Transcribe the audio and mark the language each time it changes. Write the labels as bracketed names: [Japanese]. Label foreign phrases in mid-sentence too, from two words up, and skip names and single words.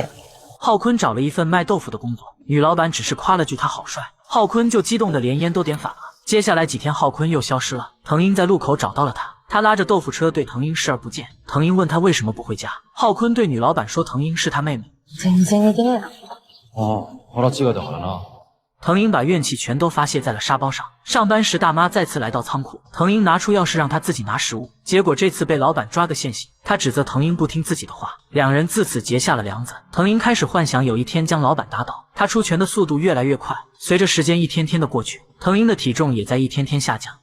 [Chinese] 浩坤找了一份卖豆腐的工作，女老板只是夸了句他好帅，浩坤就激动得连烟都点反了。接下来几天浩坤又消失了，藤英在路口找到了他，他拉着豆腐车对藤英视而不见。藤英问他为什么不回家，浩坤对女老板说藤英是他妹妹。 [Japanese] 全然似てねえな。腹違いだからな。 [Chinese] 藤英把怨气全都发泄在了沙包上。上班时，大妈再次来到仓库，藤英拿出钥匙让她自己拿食物，结果这次被老板抓个现行。他指责藤英不听自己的话，两人自此结下了梁子。藤英开始幻想有一天将老板打倒，他出拳的速度越来越快。随着时间一天天的过去，藤英的体重也在一天天下降。